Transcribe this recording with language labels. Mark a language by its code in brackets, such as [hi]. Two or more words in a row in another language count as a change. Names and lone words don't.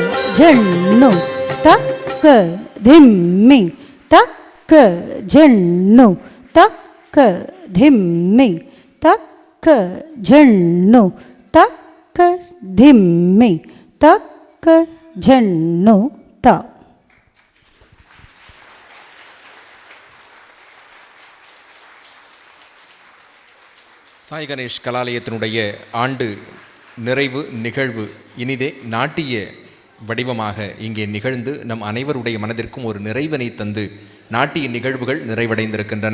[ta] ಜಣ್ಣು ತಕ್ಕ ಧಿಮ್ಮಿ ತಕ್ಕ ಜಣ್ಣು ತಕ್ಕ ಧಿಮ್ಮಿ ತಕ್ಕ ಜಣ್ಣು ತಕ್ಕ ಧಿಮ್ಮಿ ತಕ್ಕ ಜಣ್ಣು ತ சாய் கணேஷ் கலாலயத்தினுடைய ஆண்டு நிறைவு நிகழ்வு இனிதே நாட்டிய வடிவமாக இங்கே நிகழ்ந்து நம் அனைவருடைய மனதிற்கும் ஒரு நிறைவினை தந்து நாட்டிய நிகழ்வுகள் நிறைவடைந்திருக்கின்றன.